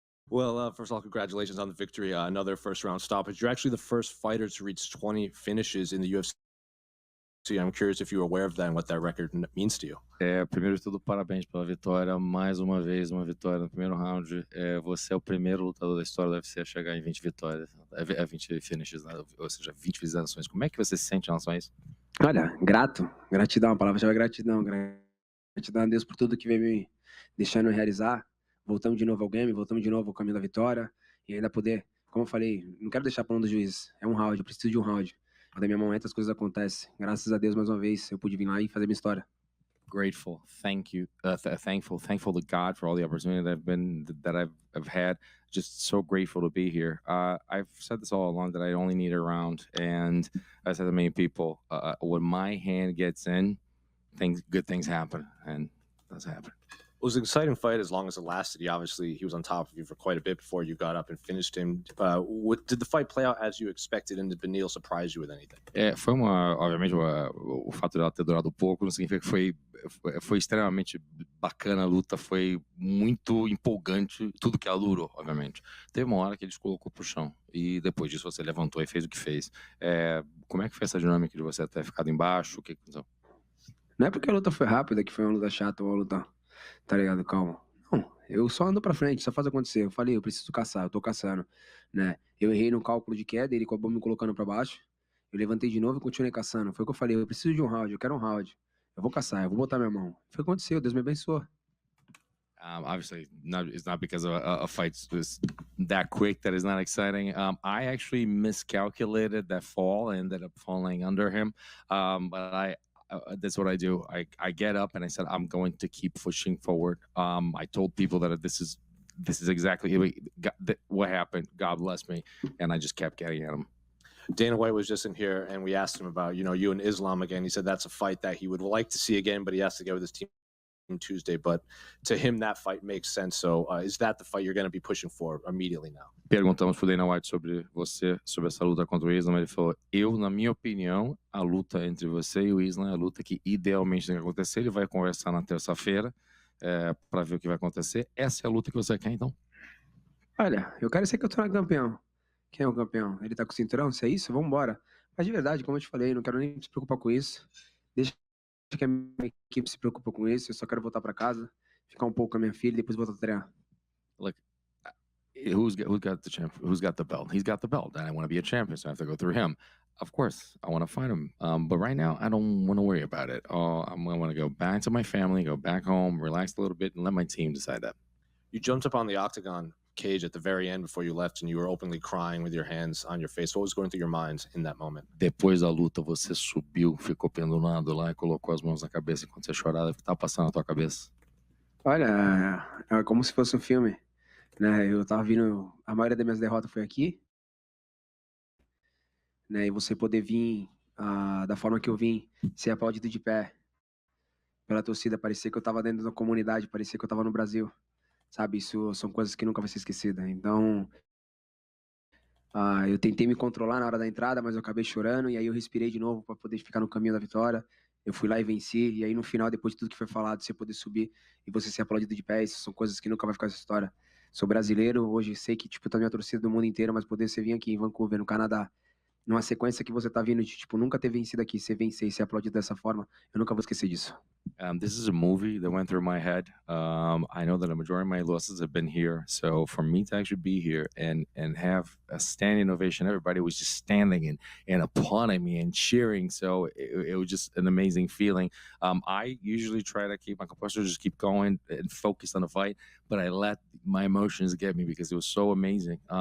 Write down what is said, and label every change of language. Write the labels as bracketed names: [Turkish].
[English] Well, first of all, congratulations on the victory. Another first-round stoppage. You're actually the first fighter to reach 20 finishes in the UFC. I'm curious if you're aware of that and what that record means to you. [Portuguese] Primeiro de tudo, parabéns pela vitória. Mais uma vez, uma vitória no primeiro round. Você é o primeiro lutador da história do UFC a chegar em 20 vitórias, 20 finishes, né? Ou seja, 20 finalizações. Como é que você se sente em relação a isso? Olha, gratidão, a palavra chama gratidão. Gratidão a Deus por tudo que vem me deixando realizar. Voltamos de novo ao game, voltamos de novo ao caminho da vitória. E ainda poder, como eu falei, não quero deixar para um do juiz. É um round, eu preciso de um round. Da minha mão entra, as coisas acontecem. Graças a Deus, mais uma vez, eu pude vir lá e fazer minha história. [English] Grateful, thankful to God for all the opportunity that I've had. Just so grateful to be here. I've said this all along that I only need a round, and I said to many people, when my hand gets in, good things happen, and that's happening. It was an exciting fight as long as it lasted. He was on top of you for quite a bit before you got up and finished him. Did the fight play out as you expected, and did Beneil surprise you with anything? [Portuguese] Obviamente, o fato dela ter durado pouco não significa que foi extremamente bacana a luta, foi muito empolgante, tudo que ela durou, obviamente. Teve uma hora que ele te colocou pro chão, e depois disso você levantou e fez o que fez. Como é que foi essa dinâmica de você ter ficado embaixo? O que aconteceu? Não é porque a luta foi rápida que foi uma luta chata ou uma luta... Tá ligado? Calma. Não, eu só ando pra frente, só faz acontecer. Eu falei, eu preciso caçar, eu tô caçando, né? Eu errei no cálculo de queda, ele acabou me colocando para baixo. Eu levantei de novo e continuei caçando. Foi o que eu falei, eu preciso de um round, eu quero um round. Eu vou caçar, eu vou botar minha mão. Foi o que aconteceu, Deus me abençoou. [English] Obviously, it's not because a fight was that quick that is not exciting. I actually miscalculated that fall. I ended up falling under him. But that's what I do. I get up and I said, I'm going to keep pushing forward. I told people that this is exactly what happened. God bless me. And I just kept getting at him. Dana White was just in here, and we asked him about, you and Islam again. He said that's a fight that he would like to see again, but he has to get with his team Tuesday. But to him, that fight makes sense. So is that the fight you're going to be pushing for immediately now? [Portuguese] Perguntamos pro Dana White sobre essa luta contra o Islam. Ele falou, na minha opinião, a luta entre você e o Islam é a luta que idealmente tem que acontecer. Ele vai conversar na terça-feira para ver o que vai acontecer. Essa é a luta que você quer, então? Olha, eu quero ser campeão. Quem é o campeão? Ele tá com o cinturão? Se é isso, vamos embora. Mas de verdade, como eu te falei, não quero nem se preocupar com isso. Deixa que a minha equipe se preocupa com isso. Eu só quero voltar para casa, ficar um pouco com a minha filha e depois voltar a treinar. [English] Look, who's got the champ? Who's got the belt? He's got the belt, and I want to be a champion, so I have to go through him. Of course, I want to fight him, but right now I don't want to worry about it. I want to go back to my family, go back home, relax a little bit, and let my team decide that. You jumped up on the octagon cage at the very end before you left, and you were openly crying with your hands on your face. What was going through your mind in that moment? [Portuguese] Depois da luta, você subiu, ficou pendurado lá e colocou as mãos na cabeça enquanto você chorava. O que estava passando na tua cabeça? Olha, é como se fosse um filme, né? Eu tava vindo, a maioria das minhas derrotas foi aqui, né? E você poder vir da forma que eu vim, ser aplaudido de pé pela torcida, parecia que eu tava dentro da comunidade, parecia que eu tava no Brasil. Sabe, isso são coisas que nunca vai ser esquecidas. Então, eu tentei me controlar na hora da entrada, mas eu acabei chorando, e aí eu respirei de novo para poder ficar no caminho da vitória. Eu fui lá e venci, e aí no final, depois de tudo que foi falado, você poder subir e você ser aplaudido de pé, isso são coisas que nunca vai ficar essa história. Sou brasileiro, hoje sei que, tipo, tá minha torcida do mundo inteiro, mas poder você vir aqui em Vancouver, no Canadá, numa sequência que você tá vindo de, tipo, nunca ter vencido aqui, você vencer e ser aplaudido dessa forma, eu nunca vou esquecer disso. [English] This is a movie that went through my head. I know that a majority of my losses have been here. So for me to actually be here and have a standing ovation, everybody was just standing and applauding me and cheering. So it was just an amazing feeling. I usually try to keep my composure, just keep going and focus on the fight, but I let my emotions get me because it was so amazing.